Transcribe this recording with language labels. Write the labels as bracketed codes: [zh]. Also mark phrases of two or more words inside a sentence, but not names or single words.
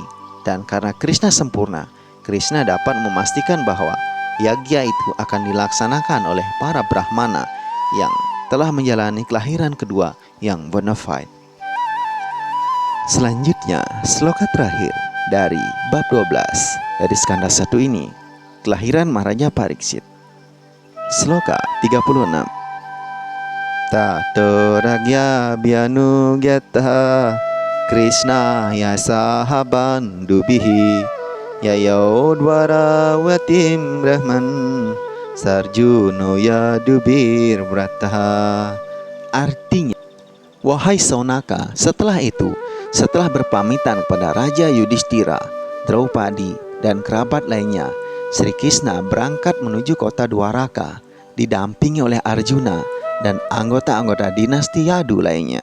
[id] Dan karena Krishna sempurna, Krishna dapat memastikan bahwa yagya itu akan dilaksanakan oleh para Brahmana yang telah menjalani kelahiran kedua yang bona fide. Selanjutnya, sloka terakhir dari bab 12 dari skanda 1 ini, kelahiran Maharaja Pariksit. Sloka 36. [sa] ततो राज्ञा भ्यनुज्ञात कृष्ण यसह बन्धुभिः ययोद्वार वतीं ब्रह्मन् सार्जुनो यदुभिर् व्रतः. [id] Artinya, wahai Saunaka, setelah itu, setelah berpamitan kepada Raja Yudhistira, Draupadi, dan kerabat lainnya, Sri Krishna berangkat menuju kota Dwaraka, didampingi oleh Arjuna dan anggota-anggota dinasti Yadu lainnya.